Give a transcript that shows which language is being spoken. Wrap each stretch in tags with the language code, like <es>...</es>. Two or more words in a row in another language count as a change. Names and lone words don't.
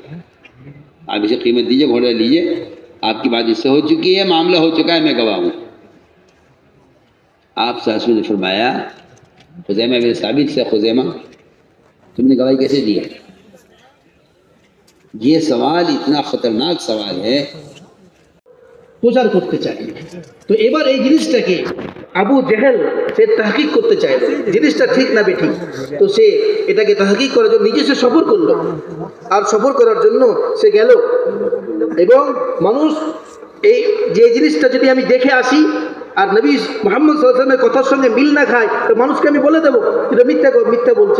<ur>آپ اسے قیمت دیجئے، گھوڑا لیجئے. آپ کی بات اس سے ہو چکی ہے، معاملہ ہو چکا ہے، میں گواہ ہوں. آپ صلی اللہ علیہ وسلم نے فرمایا خزیمہ بن ثابت سے، خزیمہ تم نے گواہی کیسے دی ہے؟ یہ سوال اتنا خطرناک سوال ہے.</ur> <bn>প্রচার করতে চাইলে তো এবার এই জিনিসটাকে আবু জেহেল সে তাহকিক করতে চাইল, জিনিসটা ঠিক না বেঠিক. তো সে এটাকে তাহকিক করার জন্য নিজে সে সফর করলো, আর সফর করার জন্য সে গেল এবং মানুষ এই যে জিনিসটা যদি আমি দেখে আসি আর নবী মুহাম্মদ সাল্লাল্লাহু আলাইহি ওয়াসাল্লামের কথার সঙ্গে মিল না খায় তো মানুষকে আমি বলে দেবো এটা মিথ্যা বলছে.</bn>